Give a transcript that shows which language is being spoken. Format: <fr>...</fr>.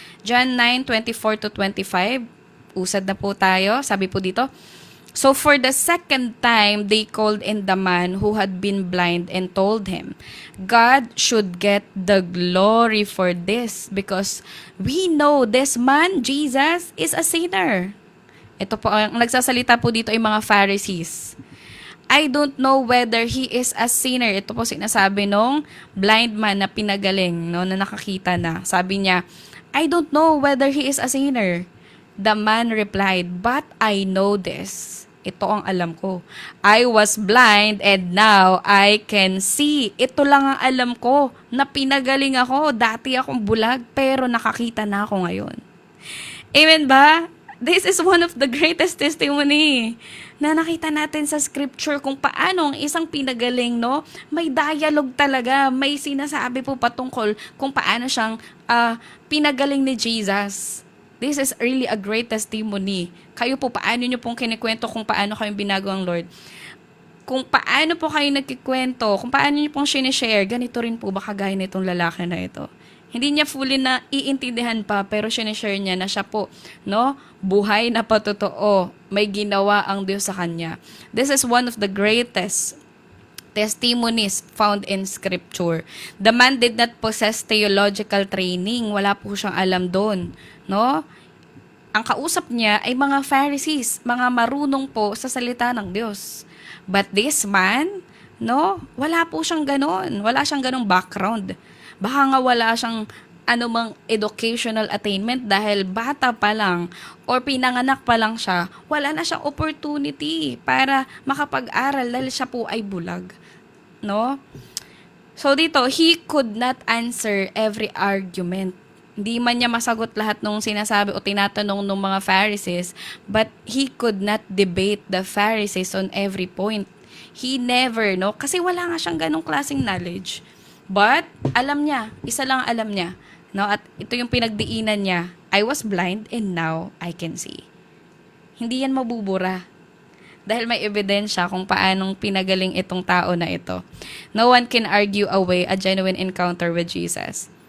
<en>John 9:24-25,</en> <tl>usad na po tayo,</tl> <en>sabi po dito, so for the second time, they called in the man who had been blind and told him, God should get the glory for this because we know this man, Jesus, is a sinner.</en> <tl>Ito po, ang nagsasalita po dito ay mga Pharisees.</tl> <en>I don't know whether he is a sinner.</en> <tl>Ito po sinasabi nung blind man na pinagaling, no, na nakakita na. Sabi niya,</tl> <en>I don't know whether he is a sinner. The man replied, but I know this.</en> <tl>Ito ang alam ko.</tl> <en>I was blind and now I can see.</en> <tl>Ito lang ang alam ko na pinagaling ako. Dati akong bulag pero nakakita na ako ngayon. Amen ba?</tl> <en>This is one of the greatest testimony</en> <tl>na nakita natin sa scripture kung paano ang isang pinagaling, no? May dialogue talaga, may sinasabi po patungkol kung paano siyang pinagaling ni Jesus.</tl> <en>This is really a great testimony.</en> <tl>Kayo po, paano nyo pong kinikwento kung paano kayong binago ang Lord? Kung paano po kayo nagkikwento, kung paano nyo pong sinishare, ganito rin po ba kagaya nitong lalaki na ito? Hindi niya fully na iintindihan pa, pero sinishare niya na siya po, no? Buhay na patotoo. May ginawa ang Diyos sa kanya.</tl> <en>This is one of the greatest testimonies found in Scripture. The man did not possess theological training.</en> <tl>Wala po siyang alam doon, no? Ang kausap niya ay mga Pharisees, mga marunong po sa salita ng Diyos.</tl> <en>But this man,</en> <tl>no? Wala po siyang ganon. Wala siyang ganong background. Baka nga wala siyang anumang educational attainment dahil bata pa lang or pinanganak pa lang siya, wala na siyang opportunity para makapag-aral dahil siya po ay bulag. No?</tl> <en>So dito, he could not answer every argument.</en> <tl>Hindi man niya masagot lahat ng sinasabi o tinatanong ng mga Pharisees,</tl> <en>but he could not debate the Pharisees on every point. He never, no?</en> <tl>Kasi wala nga siyang ganong klaseng knowledge. But, alam niya, isa lang alam niya, no? At ito yung pinagdiinan niya,</tl> <en>I was blind and now I can see.</en> <tl>Hindi yan mabubura. Dahil may ebidensya kung paanong pinagaling itong tao na ito.</tl> <en>No one can argue away a genuine encounter with Jesus.</en>